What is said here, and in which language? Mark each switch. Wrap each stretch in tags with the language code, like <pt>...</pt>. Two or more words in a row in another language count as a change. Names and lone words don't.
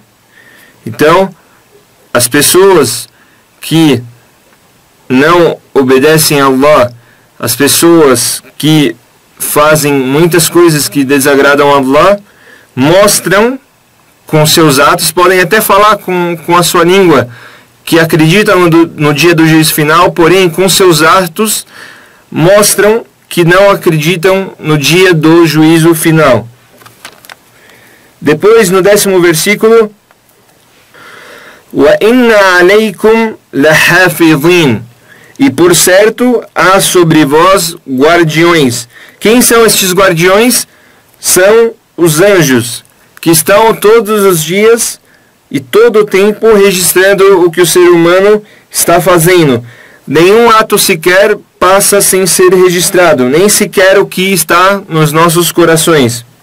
<pt>Então, as pessoas que não obedecem a Allah, as pessoas que fazem muitas coisas que desagradam a Allah, mostram com seus atos, podem até falar com a sua língua que acreditam no dia do juízo final, porém com seus atos mostram que não acreditam no dia do juízo final. Depois, no 10º versículo:</pt> <ar>وَإِنَّ عَلَيْكُمْ لَحَافِظِينَ.</ar> <pt>E por certo há sobre vós guardiões. Quem são estes guardiões? São os anjos, que estão todos os dias e todo o tempo registrando o que o ser humano está fazendo. Nenhum ato sequer passa sem ser registrado, nem sequer o que está nos nossos corações.</pt>